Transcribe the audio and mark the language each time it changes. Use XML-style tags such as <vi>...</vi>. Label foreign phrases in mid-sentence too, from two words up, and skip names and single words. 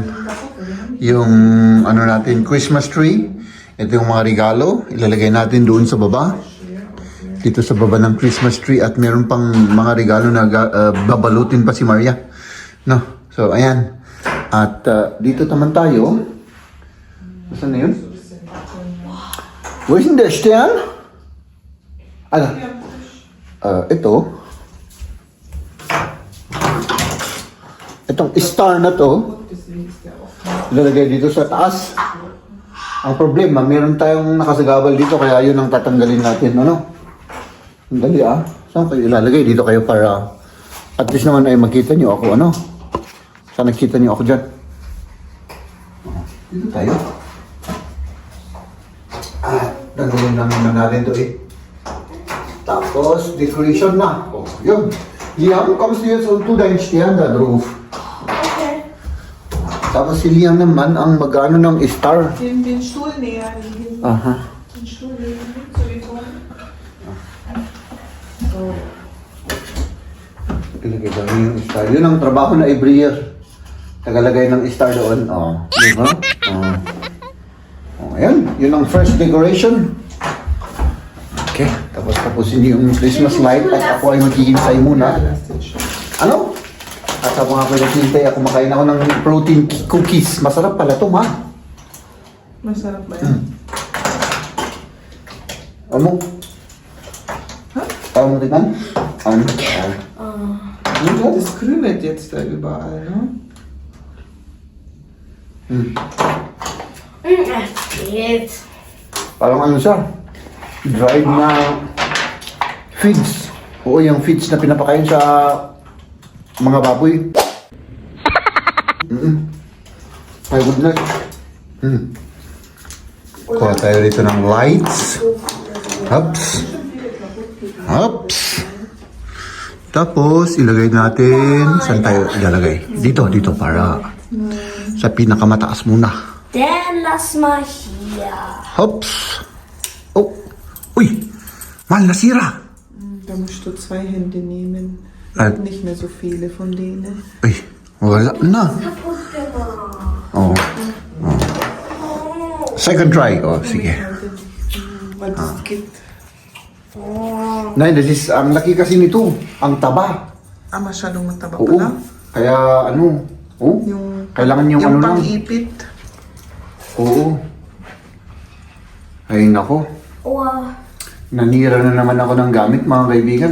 <tl>Yung ano natin, Christmas tree. Ito yung mga regalo. Ilalagay natin doon sa baba. Dito sa baba ng Christmas tree. At meron pang mga regalo na babalutin pa si Maria. No? So, ayan. At dito naman tayo. Saan na yun?</tl> <en>Where's the Stern?</en> <tl>Ano? Ito. Itong star na to, ilalagay dito sa taas. Ang problema, meron tayong nakasagabal dito, kaya yun ang tatanggalin natin. Ano? Dali Saan kayo ilalagay? Dito kayo para</tl> <en>at least</en> <tl>naman ay makita nyo ako. Ano? Saan nakita nyo ako dyan? Dito tayo. Tanggalin naman natin to eh. Tapos, decoration na. Oh, yun. Liam,</tl> <de>kommst du jetzt und tu deinen Stern da drauf? Okay.</de> <tl>Tapos si Liam naman ang mag-ano ng star.</tl> <de>Den Stuhl näher liegen. Aha. Den Stuhl legen. So wie so.</de> <tl>Ilagay ba yung star? Yun ang trabaho na</tl> <en>every year.</en> <tl>Tagalagay ng star doon. Di ba? Ayan. Yun ang</tl> <en>first decoration.</en> <tl>Okay. Tapos tapusin yung</tl> <en>Christmas light</en> <tl>at ako ay maghihintay muna. Ano? At habang ako naghihintay, kumakain ako ng</tl> <en>protein cookies.</en> <tl>Masarap pala to, ma. Masarap ba yan? Ano? Ano mo tingnan? Ano?</tl> <de>Das krümelt jetzt da überall, ne? Geht.</de> <tl>Parang ano siya? Dried na feeds. Oo, yung feeds na pinapakain sa mga baboy.</tl> <en>My goodness.</en> <tl>Kuha tayo rito ng lights. Ups. Ups. Tapos, ilagay natin. Saan tayo ilalagay? Dito para sa pinakamataas muna.</tl> <de>Dann lass mal hier.</de> <tl>Hops. Oh. Uy. Mal, nasira.</tl> <de>Da musst du 2 Hände nehmen. Nicht mehr so viele von denen.</de> <tl>Uy. Wala na.</tl> <de>Kaputt gemacht.</de> <en>Oh. Second try. Oh, sige.</en> <de>Weil das gibt.</de> <en>Nay, this is,</en> <tl>ang laki kasi nito. Ang taba. Masyadong mataba Oo. pala. Kaya ano. Oh. Kailangan yung ano lang. pang-ipit. Oo. Ay nako. Oh. Nanira na naman ako ng gamit mga kaibigan.</tl>